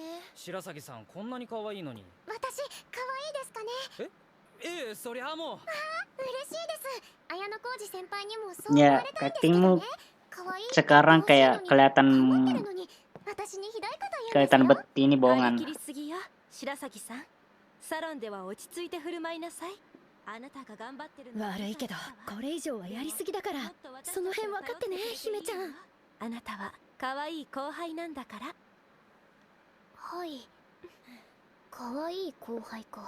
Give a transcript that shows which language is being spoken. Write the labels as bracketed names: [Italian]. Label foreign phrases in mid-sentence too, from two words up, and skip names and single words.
[Japanese] 白崎さんこんなに可愛いのに。私可愛いですかね。ええ、そりゃもう。嬉しいです。綾小路先輩にもそう言わ [Indonesian] Ya, [Japanese] れたいんですけど [Indonesian] actingmu [Japanese] ね。可愛い [Indonesian] sekarang kayak kelihatan [Japanese] 思ってるのに私にひどいこと [Indonesian] kelihatan bet ini [Japanese] 張り [Indonesian] bohongan. [Japanese] 切りすぎよ白崎さん。サロンでは落ち着いて振る舞いなさい。あなたが頑張ってるのは悪いけどこれ以上はやりすぎだからその辺分かってね姫ちゃん。あなたは可愛い後輩なんだから。はい。可愛い後輩か。